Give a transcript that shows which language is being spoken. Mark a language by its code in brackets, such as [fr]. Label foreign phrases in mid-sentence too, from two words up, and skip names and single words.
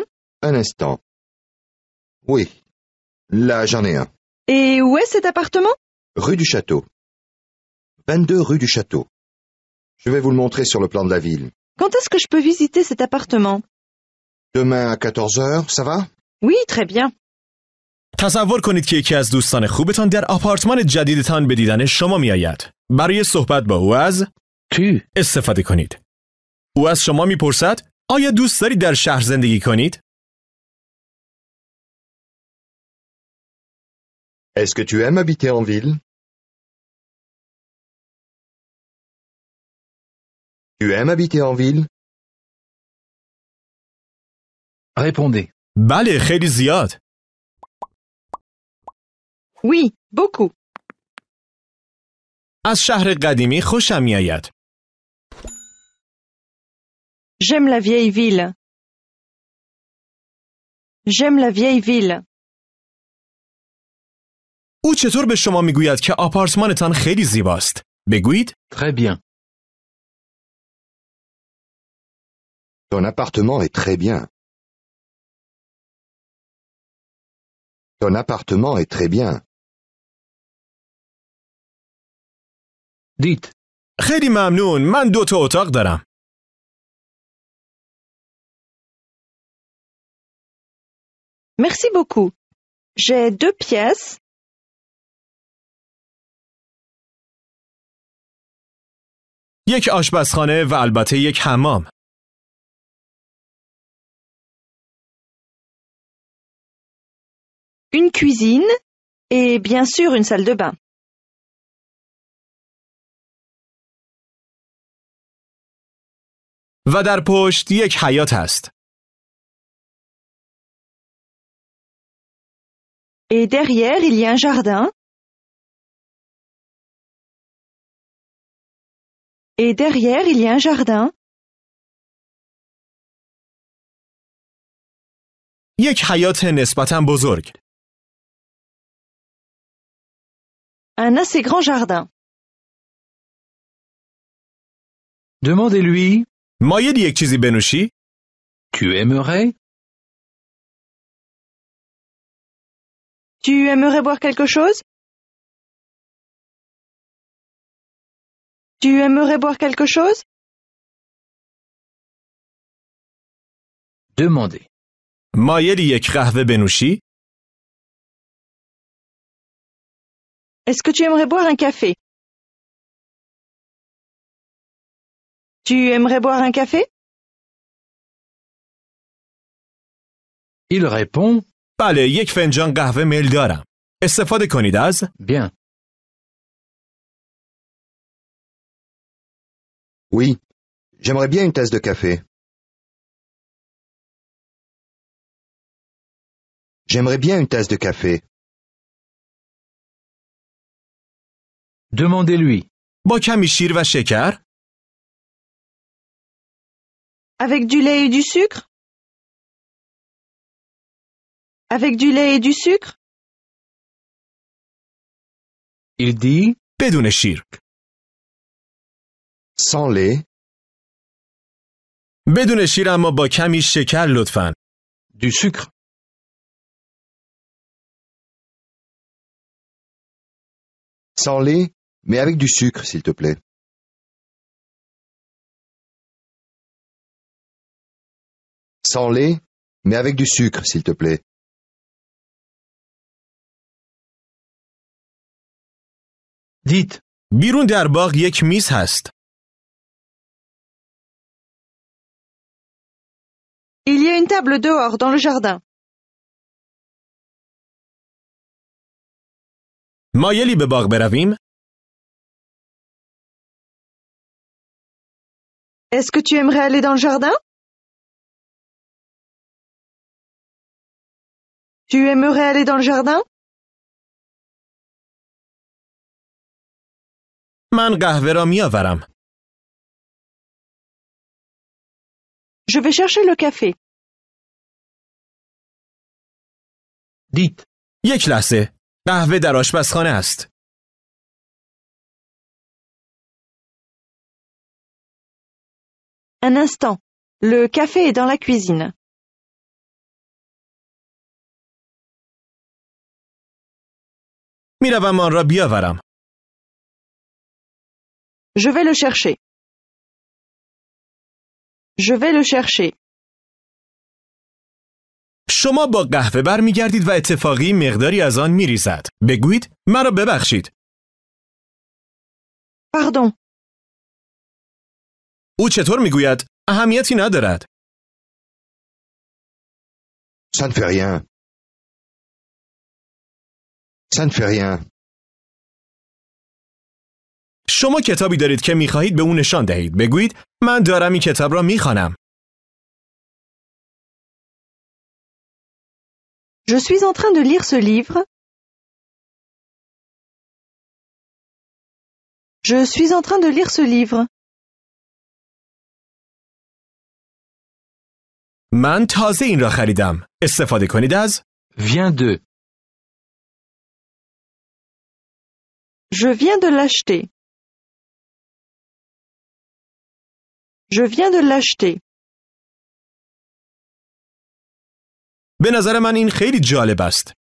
[fr] Un instant. Oui, là, j'en ai un. Et où est cet appartement? Rue du Château. 22 rue du Château. Je vais vous le montrer sur le plan de la ville. Quand est-ce que je peux visiter cet appartement? Demain à 14 heures, ça va? Oui, très bien. [fa] تصور کنید که یکی از دوستان خوبتان در آپارتمان جدیدتان به دیدن شما می‌آید. برای صحبت با او از Tu. استفاده کنید. او از شما می‌پرسد آیا دوست دارید در شهر زندگی کنید؟ [fr] Est-ce que tu aimes habiter en ville? Tu aimes habiter en ville? Répondez. [fa] بله، خیلی زیاد. [fr] Oui, beaucoup. [fa] از شهر قدیمی خوشم می‌آید. [fr] J'aime la vieille ville. J'aime la vieille ville. [fa] او چطور به شما می‌گوید که آپارتمانتان خیلی زیباست؟ بگویید [fr] Très bien. Ton appartement est très bien. Ton appartement est très bien. Dites. [fa] خیلی ممنون، من 2 تا اتاق دارم. [fr] Merci beaucoup. J'ai 2 pièces. [fa] یک آشپزخانه و البته یک حمام. [fr] Une cuisine et bien sûr une salle de bain. [fa] و در پشت یک حیاط است. [fr] Et derrière, il y a un jardin. Et derrière, il y a un jardin. [fa] یک حیاط نسبتاً بزرگ. [fr] Un assez grand jardin. Demandez-lui. [fa] مایل یک چیزی بنوشی؟ [fr] Tu aimerais? Tu aimerais boire quelque chose? Tu aimerais boire quelque chose? Demandez. [fa] مایل یک قهوه بنوشی؟ [fr] Est-ce que tu aimerais boire un café? Tu aimerais boire un café? Il répond. [fa] بله، یک فنجان قهوه میل دارم. استفاده کنید از Bien. [fr] Oui, j'aimerais bien une tasse de café. J'aimerais bien une tasse de café. Demandez-lui. [fa] با کمی شیر و شکر؟ [fr] Avec du lait et du sucre? Avec du lait et du sucre? Il dit. [fa] بدون شیر. [fr] Sans lait. [fa] بدون شیر اما با کمی شکر لطفاً. [fr] Du sucre. Sans lait, mais avec du sucre, s'il te plaît. Sans lait, mais avec du sucre, s'il te plaît. Dites. [fa] بیرون در باغ یک میز هست. [fr] Il y a une table dehors dans le jardin. [fa] مایلی به باغ برویم؟ [fr] Est-ce que tu aimerais aller dans le jardin? Tu aimerais aller dans le jardin? [fa] من قهوه را میآورم. [fr] Je vais chercher le café. Dites. [fa] یک لحظه. قهوه در آشپزخانه است. [fr] Un instant. Le café est dans la cuisine. [fa] میروم آن را بیاورم. [fr] Je vais le chercher. Je vais le chercher. [fa] شما با قهوه برمیگردید و اتفاقی مقداری از آن میریزد. بگویید مرا ببخشید. Pardon. او چطور میگوید؟ اهمیتی ندارد. [fr] Ça ne fait rien. Ça ne fait rien. [fa] شما کتابی دارید که میخواهید به او نشان دهید. بگویید من دارم این کتاب را میخوانم. [fr] Je suis en train de lire ce livre. Je suis en train de lire ce livre. [fa] من تازه این را خریدم. استفاده کنید از [fr] Viens de. Je viens de l'acheter. Je viens de l'acheter. [fa] به نظر من این خیلی جالب است.